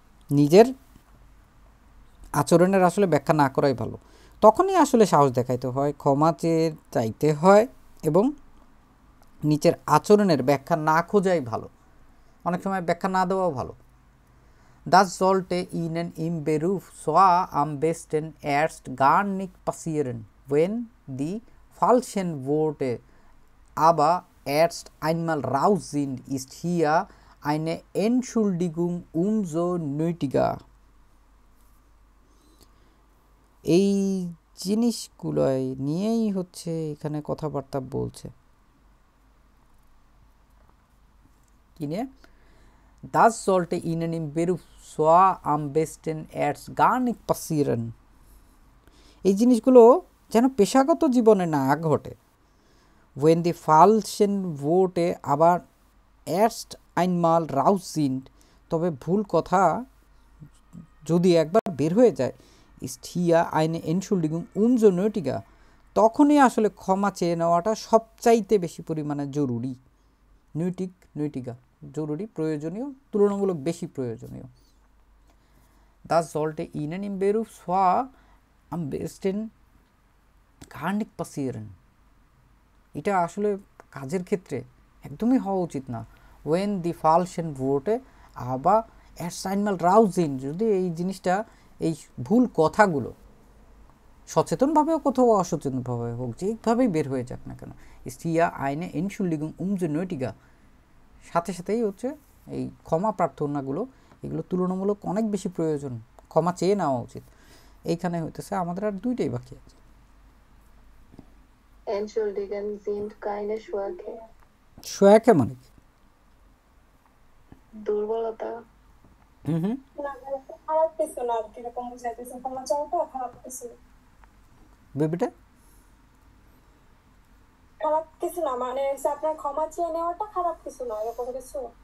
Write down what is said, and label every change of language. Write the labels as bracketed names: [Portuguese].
[Bangla] নিজের আচরণের আসলে ব্যাখ্যা না করাই ভালো। তখনই আসলে সাহস দেখাইতে হয়, ক্ষমা চাইতে হয় এবং নিচের আচরণের ব্যাখ্যা না খোঁজাই ভালো। অনেক সময় ব্যাখ্যা না দেওয়াও ভালো। [German] Das sollte Ihnen im Beruf zwar am besten erst gar nicht passieren, wenn die falschen Worte aber erst einmal raus sind, ist hier eine Entschuldigung umso nötiger. [Bangla] এই জিনিসগুলোই নিয়েই হচ্ছে এখানে কথাবার্তা বলছে। কি নিয়ে? [German] Das sollte Ihnen im Beruf zwar am besten erst gar nicht passieren. [Bangla] এই জিনিসগুলো যেন পেশাগত জীবনে না ঘটে। [German] Wenn die falschen Worte aber erst einmal raus sind, [Bangla] তবে ভুল কথা যদি একবার বের হয়ে যায়, [German] ist hier eine Entschuldigung umso nötiger, [Bangla] তখনই আসলে ক্ষমা চেয়ে নেওয়াটা সবচাইতে বেশি পরিমাণে জরুরি। nötiger, জরুরি, প্রয়োজনীয়, তুলনামূলক বেশি প্রয়োজনীয়। [German] Das sollte Ihnen im Beruf zwar am besten gar nicht passieren. [Bangla] এটা আসলে কাজের ক্ষেত্রে একদমই হওয়া উচিত না। [German] When die falschen Worte aber erst einmal raus sind, [Bangla] যদি এই জিনিসটা, এই ভুল কথাগুলো সচেতনভাবে হোক অথবা অসচেতনভাবে হোক, যেভাবেই বের হয়ে যাক না কেন, [German] ist hier eine Entschuldigung umso nötiger, [Bangla] সাথে সাথেই হচ্ছে এই ক্ষমা প্রার্থনাগুলো, এগুলো তুলনামূলক অনেক বেশি প্রয়োজন, ক্ষমা চেয়ে নেওয়া উচিত। এইখানে হইতেছে আমাদের আর দুইটাই বাকি আছে। [German] Entschuldigen sind keine Schwäche. [Bangla] Schwäche মানে কি? দুর্বলতা। না, খারাপ কিছু না, কিরকম বুঝাইতেছে, ক্ষমা চাওয়াটা খারাপ কিছু। বেবিটা খারাপ কিছু না, মানে আপনার ক্ষমা চেয়ে নেওয়াটা খারাপ কিছু না, এরকম কিছু।